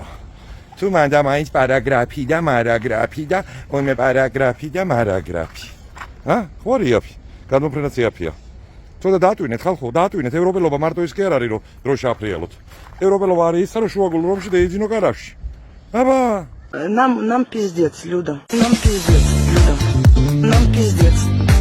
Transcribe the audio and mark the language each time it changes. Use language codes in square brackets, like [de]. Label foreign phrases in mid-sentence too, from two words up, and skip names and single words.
[ka] თუ მანდა მაინც პარაგრაფი და მარაგრაფი და ონე პარაგრაფი და მარაგრაფი. ხوارიაფი. გადმოფრენაც იაფია. თორე დაატვინეთ ხალხო, დაატვინეთ. ევროპელობა მარტო ის კი არ არის, რომ დროშა აფრიალოთ. ევროპელობა არის ის, რომ შუაგულ რომში დაიძინო კარავში. აბა, [ru] Нам пиздец, Люда. Нам пиздец, Люда. Нам пиздец.